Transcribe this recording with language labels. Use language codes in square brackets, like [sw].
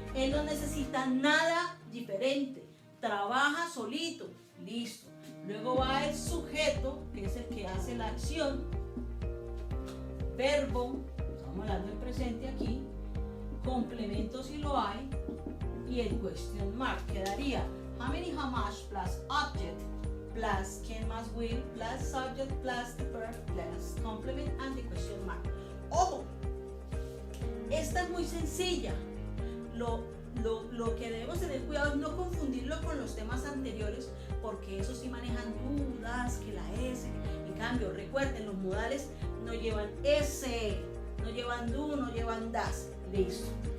[es] Él no necesita nada diferente, trabaja solito, listo. Luego va el sujeto, que es el que hace la acción, verbo, estamos hablando del presente aquí, complemento si lo hay, y el question mark. [en] Quedaría how many, how much plus object plus can, must, will plus subject plus the verb plus complement and the question mark. [es] Ojo, esta es muy sencilla. Lo que debemos tener cuidado es no confundirlo con los temas anteriores, porque esos sí manejan dudas, que la S. En cambio, recuerden, los modales no llevan S, no llevan do, no llevan das. Listo.